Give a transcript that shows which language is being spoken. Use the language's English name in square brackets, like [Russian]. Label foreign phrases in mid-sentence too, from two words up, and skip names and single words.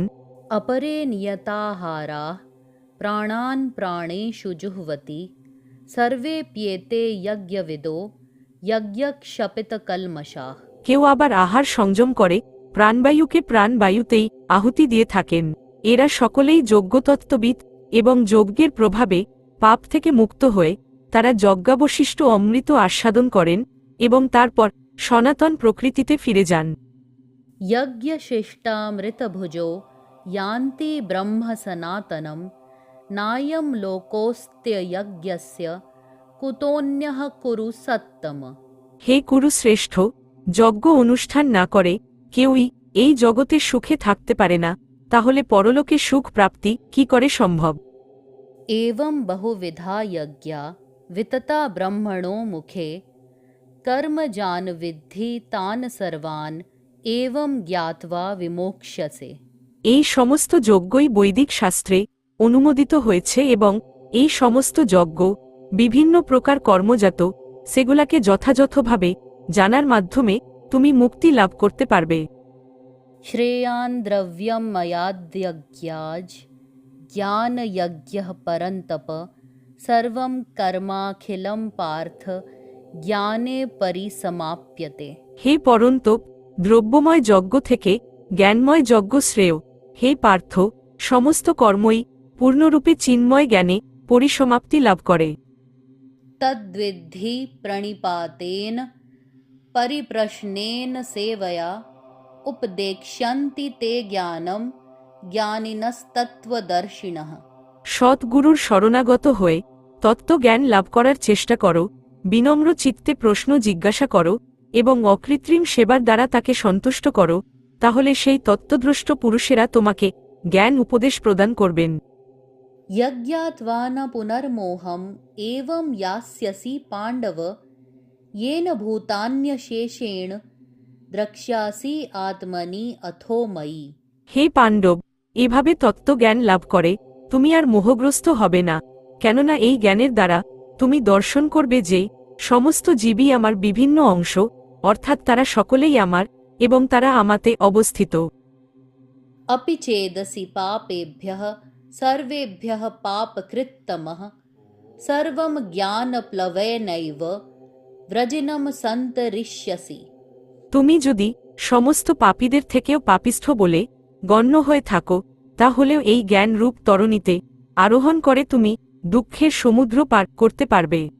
[Sanskrit] अपरे नियताहाराः प्राणान् प्राणेषु जुह्वति सर्वेऽप्येते यज्ञविदो यज्ञक्षपितकल्मषाः। [Bangla] কেউ আবার আহার সংযম করে প্রাণবায়ুকে প্রাণবায়ুতেই আহুতি দিয়ে থাকেন। এরা সকলেই যজ্ঞতত্ত্ববিদ এবং যজ্ঞের প্রভাবে পাপ থেকে মুক্ত হয়ে তারা যজ্ঞাবশিষ্ট অমৃত আস্বাদন করেন এবং তারপর সনাতন প্রকৃতিতে ফিরে যান। [Sanskrit] यज्ञशिष्टामृतभुजो यान्ति ब्रह्म सनातनं नायं लोकोऽस्त्ययज्ञस्य कुतोऽन्यः कुरु सत्तम। [Bangla] হে কুরু শ্রেষ্ঠ, যজ্ঞ অনুষ্ঠান না করে কেউই এই জগতে সুখে থাকতে পারে না, তাহলে পরলোকে সুখ প্রাপ্তি কি করে সম্ভব? [Sanskrit] एवं बहुविधा यज्ञा वितता ब्रह्मणो मुखे कर्मजान विद्धि तान सर्वान् एवं ज्ञात्वा विमोक्ष्यसे। [Bangla] এই সমস্ত যজ্ঞই বৈদিক শাস্ত্রে অনুমোদিত হয়েছে এবং এই সমস্ত যজ্ঞ বিভিন্ন প্রকার কর্মজাত, সেগুলাকে যথাযথভাবে জানার মাধ্যমে তুমি মুক্তি লাভ করতে পারবে। [Sanskrit] श्रेयान् द्रव्यं मयाद्यज्ञाज् ज्ञानयज्ञः परन्तप सर्वं कर्माखिलं पार्थ ज्ञाने परिसमाप्यते। [Bangla] হে পরন্তপ, দ্রব্যময় যজ্ঞ থেকে জ্ঞানময় যজ্ঞ শ্রেয়। হে পার্থ, সমস্ত কর্মই পূর্ণরূপে চিন্ময় জ্ঞানে পরিসমাপ্তি লাভ করে। [Sanskrit] तद्विद्धि प्रणिपातेन परिप्रश्नेन सेवया उपदेक्ष्यन्ति ते ज्ञानं ज्ञानिनस्तत्त्वदर्शिनः। [Bangla] সৎগুরুর শরণাগত হয়ে তত্ত্বজ্ঞান লাভ করার চেষ্টা করো বিনম্র চিত্তে প্রশ্ন জিজ্ঞাসা করো এবং অকৃত্রিম সেবার দ্বারা তাকে সন্তুষ্ট করো, তাহলে সেই তত্ত্বদ্রষ্ট পুরুষেরা তোমাকে জ্ঞান উপদেশ প্রদান করবেন। [Sanskrit] यज्ञात्वा न पुनर्मोहम् एवं यास्यसि पाण्डव येन भूतान्यशेषेण द्रक्ष्यासि आत्मनि अथो मयि। [Bangla] হে পাণ্ডব, এভাবে তত্ত্বজ্ঞান লাভ করে তুমি আর মোহগ্রস্ত হবে না, কেননা এই জ্ঞানের দ্বারা তুমি দর্শন করবে যে সমস্ত জীবই আমার বিভিন্ন অংশ, অর্থাৎ তারা সকলেই আমার এবং তারা আমাতে অবস্থিত। [Sanskrit] अपि चेदसि पापेभ्यः सर्वेभ्यः पापकृत्तमः सर्वं ज्ञानप्लवेनैव व्रजिनं सन्तरिष्यसि। [Bangla] তুমি যদি সমস্ত পাপীদের থেকেও পাপিষ্ঠ বলে গণ্য হয়ে থাকো, তাহলেও এই জ্ঞান রূপ তরণীতে আরোহণ করে তুমি দুঃখের সমুদ্র পার করতে পারবে।